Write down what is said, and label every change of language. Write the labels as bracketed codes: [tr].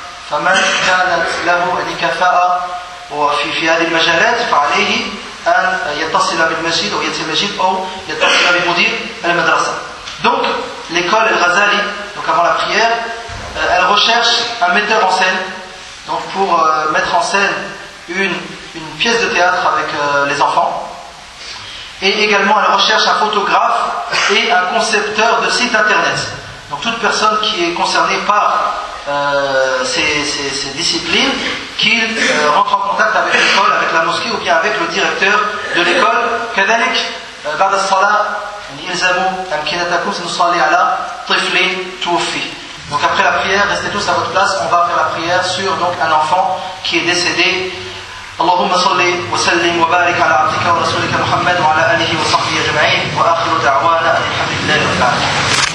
[ar] فمن كانت له يعني كفاءة في هذه المجالات فعليه أن يتصل بالمسجد أو يأتي المسجد أو يتصل بمدير المدرسة. [fr] Donc, l'école El Ghazali, donc avant la prière, elle recherche un metteur en scène, donc pour mettre en scène une pièce de théâtre avec les enfants. Et également, elle recherche un photographe et un concepteur de site internet. Donc, toute personne qui est concernée par ces disciplines, qu'il rentre en contact avec l'école, avec la mosquée ou bien avec le directeur de l'école. [ar] Kadhalik, بعد الصلاة يلزم تمكينتكم سنصلي على طفل توفي. [fr] Donc après la prière, restez tous à votre place. On va faire la prière sur donc un enfant qui est décédé. [ar] اللهم صل وسلم وبارك على عبدك ورسولك محمد وعلى آله وصحبه أجمعين وآخر دعوانا الحمد لله رب العالمين.